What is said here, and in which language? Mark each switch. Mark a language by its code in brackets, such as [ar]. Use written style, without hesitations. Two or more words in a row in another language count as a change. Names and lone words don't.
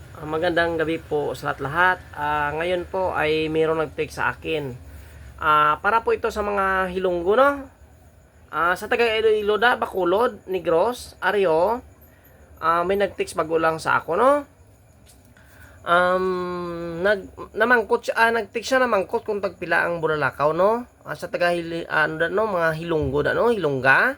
[tl] Magandang gabi po sa lahat-lahat. Ngayon po ay mayroong nag-text sa akin. Para po ito sa mga Hilonggo, no? Sa taga Iloilo, Bacolod, Negros, Ario, may nag-text [hil] bago lang sa ako, [tl] no? [hil] Namangkot siya, nag-text siya namangkot kung tagpila ang bulalakaw, no? [tl] Sa taga mga Hilonggo, no? Hilongga.